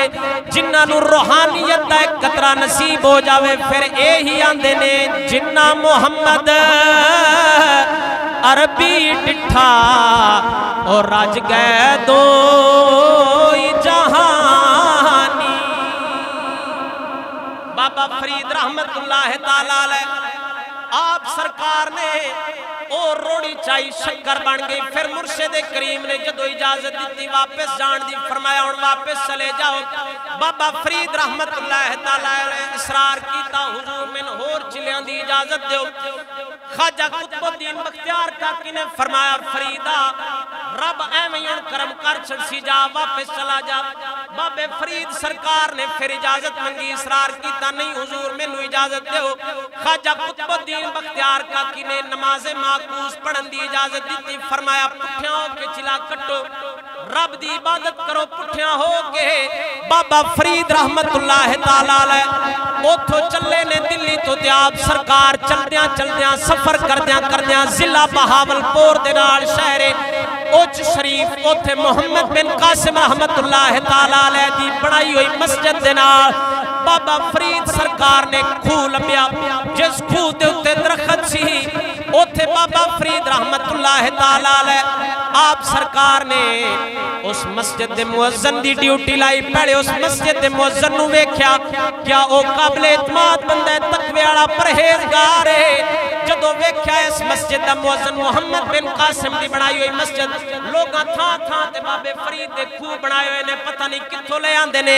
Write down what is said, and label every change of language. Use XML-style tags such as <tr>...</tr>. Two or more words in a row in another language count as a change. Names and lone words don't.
<pa>جنہاں نوں روحانیت دا اک قطرہ نصیب ہو جاوے فیر یہی آندے نے جنا محمد عربی ڈٹھا اور رج گئے دو جہانی. بابا فرید رحمۃ اللہ تعالیٰ علیہ آپ سرکار نے او روڑی چائی شکر بن گئی. فیر مرشد کریم نے جدوں اجازت دتی واپس جان دی، فرمایا ہن واپس چلے جاؤ. بابا فرید رحمۃ اللہ تعالیٰ علیہ اصرار کیتا، حضور مینوں ہور چلیاں دی اجازت دیو. خواجہ قطب الدین بختیار کاکی نے فرمایا فریدا رب ایویں ہن کرم کر چھڈسی، جا واپس چلا جا. بابے فرید سرکار نے فیر اجازت منگی، اصرار کیتا نہیں حضور مینوں اجازت دیو. خواجہ قطب الدین بختیار کاکی نے نماز معکوس پڑھن دی اجازت دتی، فرمایا پٹھیاں ہو کے چلہ کٹو، رب دی عبادت کرو پٹھیاں ہو کے. بابا فرید رحمۃ اللہ تعالیٰ علیہ اتھوں چلے نے دلی توں تے آپ سرکار چلدیاں چلدیاں سفر کردیاں ضلع بہاولپور دے نال شہر اچ شریف اتھے محمد بن قاسم رحمۃ اللہ تعالیٰ علیہ دی بنائی ہوئی مسجد دے نال بابا فرید سرکار نے کھوہ لبھیا. جس کھوہ دے اتے درخت سی اتھے بابا فرید رحمۃ اللہ تعالیٰ علیہ آپ سرکار نے اس مسجد دے مؤذن دی ڈیوٹی لائی. پہلے اس مسجد دے مؤذن نوں ویکھیا، کیا او قابل اعتماد بندہ ہے، تقوے والا پرہیزگار ہے. جدوں ویکھیا اس مسجد دا مؤذن محمد بن قاسم دی بنائی ہوئی مسجد، لوکاں تھاں تھاں تے بابے فرید دے کھوہ بنائے ہوئے نے، پتا نہیں کتھوں لے آندے نے.</pa>